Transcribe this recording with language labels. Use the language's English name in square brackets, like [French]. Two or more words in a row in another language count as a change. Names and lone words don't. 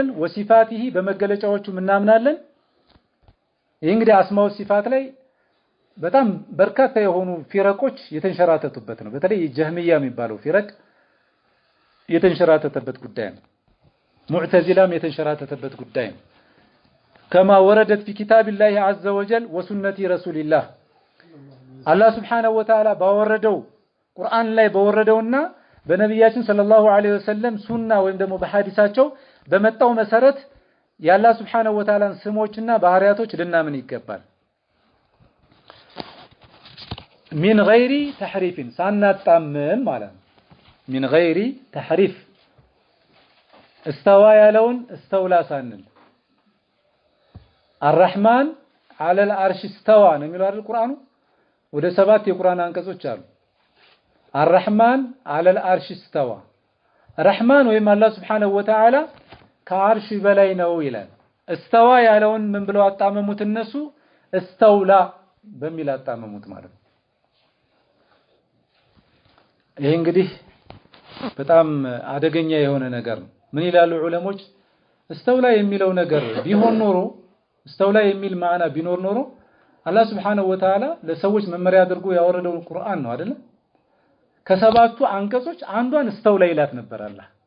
[Amharic] ወሲፋቲሂ በመገለጫዎቹም እናምናለን ይህ እንግዲህ [Arabic] أسماء صفات [Amharic] ላይ በጣም በርካታ የሆኑ ፊረቆች የተንሸራተቱበት ነው በተለይ ጀህሚያ የሚባለው ፊረቅ የተንሸራተተበት ጉዳይ ነው ሙዕተዚላም የተንሸራተተበት ጉዳይ ነው [Arabic] كما وردت في كتاب الله عز وجل وسنة رسول الله الله سبحانه وتعالى [Amharic] باوردو ቁርአን ላይ በወረደውና በነብያችን [Arabic] صلى الله عليه وسلم [Amharic] ሱና ወይም ደግሞ በሐዲሳቸው በመጣው መሰረት ያላህ [Arabic] سبحانه وتعالى [Amharic] ስሞችና ባህሪያቶች ልናምን ይገባል [Arabic] من غير تحريف [Amharic] ሳናጣምም ማለት ነው [Arabic] من غير تحريف استوى [Amharic] ያለውን [Arabic] استولى [Amharic] ሳንል [Arabic] الرحمن على العرش استوى [Amharic] ነው የሚለው አይደል ቁርአኑ ወደ 7 የቁርአን አንቀጾች አሉ [Arabic] الرحمن على العرش استوى [Amharic] الرحمن ወይም አላህ [Arabic] سبحانه وتعالى [Amharic] ከአርሽ በላይ ነው ይላል استوى ያለውን ምን ብለው አጣመሙት እነሱ استولى በሚል አጣመሙት ማለት ነው ይሄ እንግዲህ በጣም አደገኛ የሆነ ነገር ነው ምን ይላሉ ዑለሞች استولى የሚለው ነገር ቢሆን ኖሮ استولى የሚል ማዕና ቢኖር ኖሮ አላህ [Arabic] سبحانه وتعالى [Amharic] ለሰዎች መመሪያ አድርጎ ያወረደው ቁርአን ነው አይደል ከሰባቱ አንቀጾች አንዷን استولى ይላት ነበር አላህ